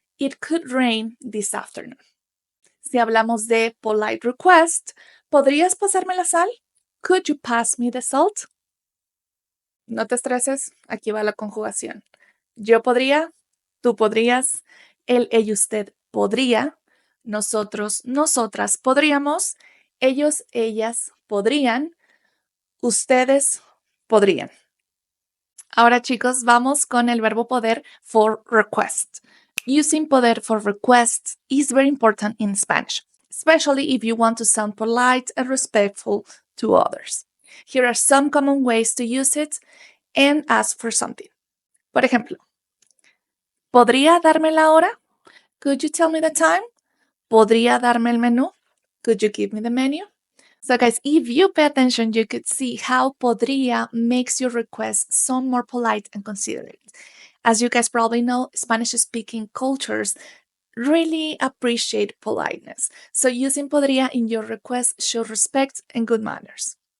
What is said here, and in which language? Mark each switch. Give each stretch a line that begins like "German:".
English: It could rain this afternoon.
Spanish: Si hablamos de
English: polite request,
Spanish: ¿podrías pasarme la sal?
English: Could you pass me the salt?
Spanish: No te estreses, aquí va la conjugación. Yo podría, tú podrías, él, ella, usted podría, nosotros, nosotras podríamos, ellos, ellas podrían, ustedes podrían. Ahora, chicos, vamos con el verbo poder
English: for request. Using poder for request is very important in Spanish, especially if you want to sound polite and respectful to others. Here are some common ways to use it and ask for something.
Spanish: Por ejemplo, ¿podría darme la hora?
English: Could you tell me the time?
Spanish: ¿Podría darme el menú?
English: Could you give me the menu? So guys, if you pay attention, you could see how podria makes your request sound more polite and considerate. As you guys probably know, Spanish-speaking cultures really appreciate politeness. So using podria in your request shows respect and good manners.